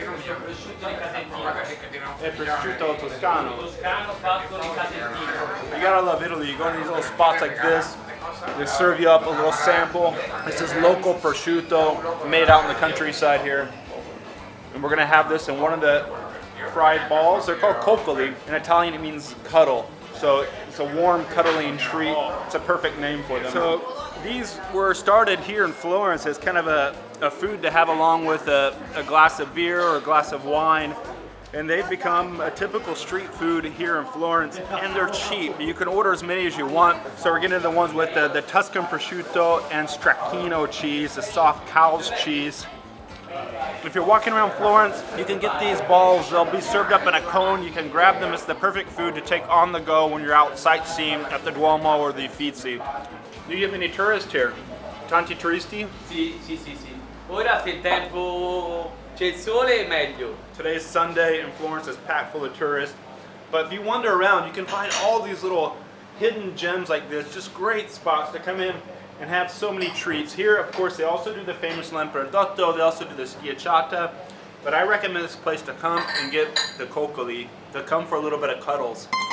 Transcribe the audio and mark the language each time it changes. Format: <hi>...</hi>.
<it>Prosciutto di Casentino. È prosciutto toscano. Toscano fatto di Casentino.</it> <en>You gotta love Italy. You go to these little spots like this, they serve you up a little sample. This is local prosciutto made out in the countryside here. And we're gonna have this in one of the fried balls. They're called Coccoli. In Italian it means cuddle. So it's a warm cuddling treat. It's a perfect name for them. So these were started here in Florence as kind of a food to have along with a glass of beer or a glass of wine. And they've become a typical street food here in Florence, and they're cheap. You can order as many as you want. So we're getting the ones with the Tuscan prosciutto and stracchino cheese, the soft cow's cheese. If you're walking around Florence, you can get these balls. They'll be served up in a cone. You can grab them. It's the perfect food to take on the go when you're out sightseeing at the Duomo or the Uffizi. Do you have any tourists here?</en> <it>Tanti turisti? Sì. Ora se il tempo c'è il sole è meglio.</it> <en>Today's Sunday and Florence is packed full of tourists. But if you wander around, you can find all these little hidden gems like this. Just great spots to come in and have so many treats. Here, of course, they also do the famous Lampredotto. They also do the Schiacciata. But I recommend this place to come and get the Coccoli, to come for a little bit of cuddles.</en>